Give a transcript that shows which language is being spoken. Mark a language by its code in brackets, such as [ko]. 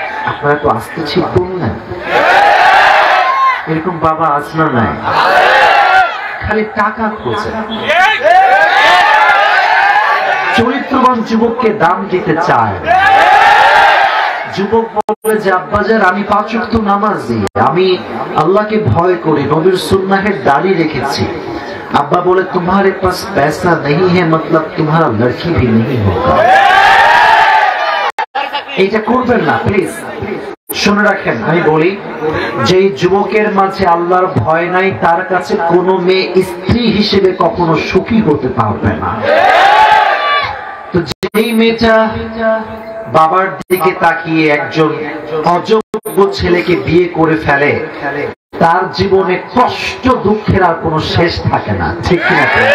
[bn] আপনারা তো আসতে ঠিক বললেন, এরকম বাবা আজ না নাই, খালি টাকা খোঁজে। চরিত্রবান যুবককে দাম দিতে চায়। যুবক বলে যে আব্বাজান আমি 5 ওয়াক্ত নামাজি, আমি আল্লাহকে ভয় করি, নবীর সুন্নাহের দাড়ি রেখেছি। [hi] अब्बा बोले तुम्हारे पास पैसा नहीं है मतलब तुम्हारा लड़की भी नहीं होगा। [bn] এটা করবেন না প্লিজ, শুনে রাখেন। আমি বলি যে যুবকের মাঝে আল্লাহর ভয় নাই তার কাছে কোনো মেয়ে স্ত্রী হিসেবে কখনো সুখী হতে পারবে না। তো যেই মেয়েটা বাবার দিকে তাকিয়ে একজন অযোগ্য ছেলেকে বিয়ে করে ফেলে তার জীবনে কষ্ট দুঃখের আর কোনো শেষ থাকে না, ঠিক কিনা?